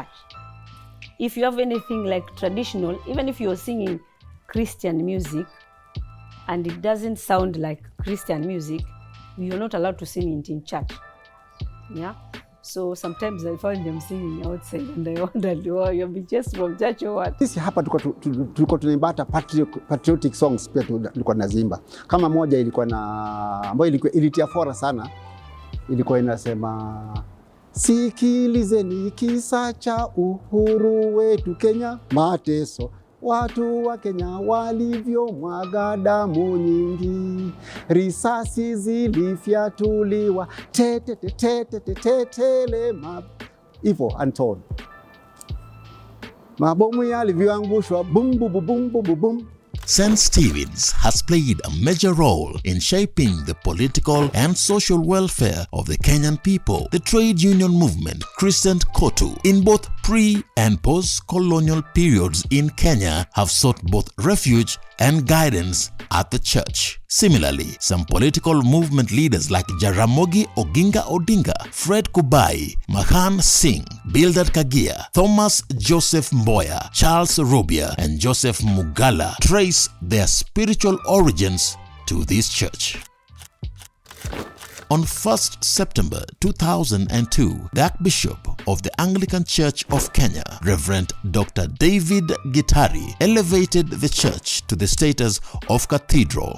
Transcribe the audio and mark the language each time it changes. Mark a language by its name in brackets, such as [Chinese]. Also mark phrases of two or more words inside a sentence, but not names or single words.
[English] If you have anything like traditional, even if you're singing Christian music and it doesn't sound like Christian music, we are not allowed to sing it in church. Yeah. So sometimes I find them singing outside and I wonder, you'll be just from church or what? [Swahili] Sisi hapa tulikuwa tunaimba hata [English] patriotic songs [Swahili] pia tulikuwa tunaziimba. Kama moja ilikuwa na ambayo ilitia fora sana, ilikuwa inasema sikilizeni kisa cha uhuru wetu Kenya, mateso watu wa Kenya walivyomwaga damu nyingi, risasi zilifyatuliwa tetele hivyo untold, mabomu yalivyoangushwa bum bum bum bum bum. [English] St. Stephen's has played a major role in shaping the political and social welfare of the Kenyan people. The trade union movement, Christian Kotu, in both pre- and post-colonial periods in Kenya have sought both refuge and guidance at the church. Similarly, some political movement leaders like Jaramogi Oginga Odinga, Fred Kubai, Mahan Singh, Bildad Kagia, Thomas Joseph Mboya, Charles Rubia, and Joseph Mugala trace their spiritual origins to this church. On 1st September 2002, the Archbishop of the Anglican Church of Kenya, Reverend Dr. David Gitari, elevated the church to the status of Cathedral.